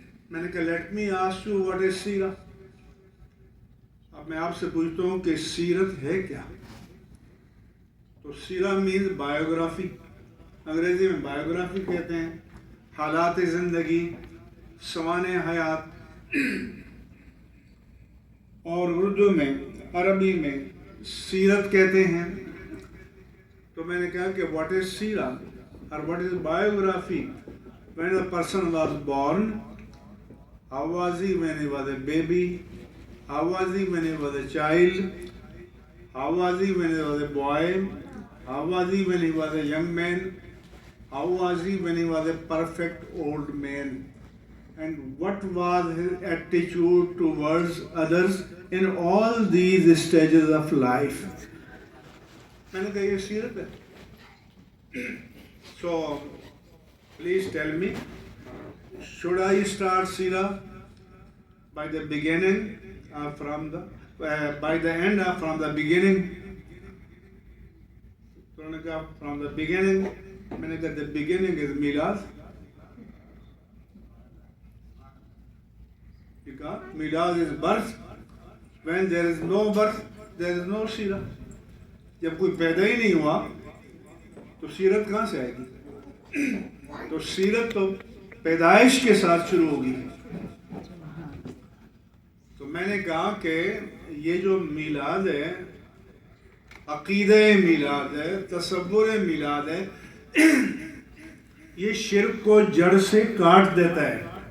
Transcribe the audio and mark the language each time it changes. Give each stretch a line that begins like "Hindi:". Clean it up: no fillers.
Urdu: میں نے کہا
English: Let me ask you what is سیرہ.
Urdu: اب میں آپ سے پوچھتا ہوں کہ سیرت ہے کیا؟ تو
English: سیرہ means biography,
Urdu: انگریزی میں بایوگرافی کہتے ہیں، حالات زندگی، سوانح حیات. اور اردو میں، عربی میں سیرت کہتے ہیں. تو میں نے کہا کہ
English: what is سیرہ
Urdu: اور
English: What is biography. when a person was born, how was he when he was a baby, how was he when he was a child, how was he when he was a boy, how was he when he was a young man, how was he when he was a perfect old man, and what was his attitude towards others in all these stages of life.
Urdu: میں نے کہا یہ سیرت ہے.
English: So please tell me, should I start Sirah by the beginning or by the end or from the beginning?
Urdu: تو انہوں نے کہا
English: from the beginning.
Urdu: میں نے کہا
English: the beginning is Milad. Because Milad is birth. When there is no birth, there is no Sirah.
Urdu: جب کوئی پیدا ہی نہیں ہوا تو سیرت کہاں سے آئے گی؟ تو سیرت تو پیدائش کے ساتھ شروع ہوگی. میں نے کہا کہ یہ جو میلاد ہے، عقیدہ میلاد ہے، تصور میلاد ہے، یہ شرک کو جڑ سے کاٹ دیتا ہے.